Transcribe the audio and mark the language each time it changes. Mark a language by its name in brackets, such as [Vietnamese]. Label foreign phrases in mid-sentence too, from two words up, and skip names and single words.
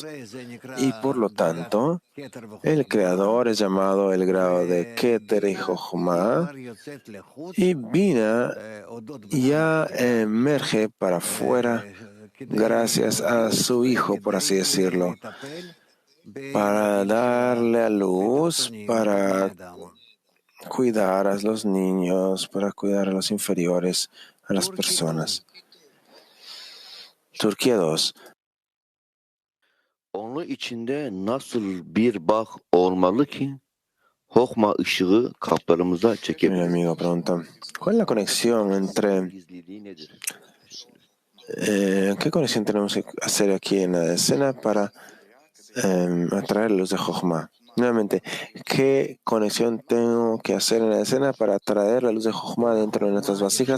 [Spanish] Y por lo tanto, el Creador es llamado el grado de Keter y Jochma, y Bina ya emerge para afuera gracias a su hijo, por así decirlo, para darle a luz, para cuidar a los niños, para cuidar a los inferiores, a las personas. Turquía 2. [Turkish] Onun içinde nasıl bir bağ olmalı ki Jochma ışığı kalplerimize [Spanish] Mi [Turkish] çekebilir? [Spanish] amigo pregunta, ¿cuál es la conexión entre ¿qué conexión tenemos que hacer aquí en la escena para atraer la luz de Jochma? Nuevamente, ¿qué conexión tengo que hacer en la escena para atraer la luz de Jochma dentro de nuestras vasijas?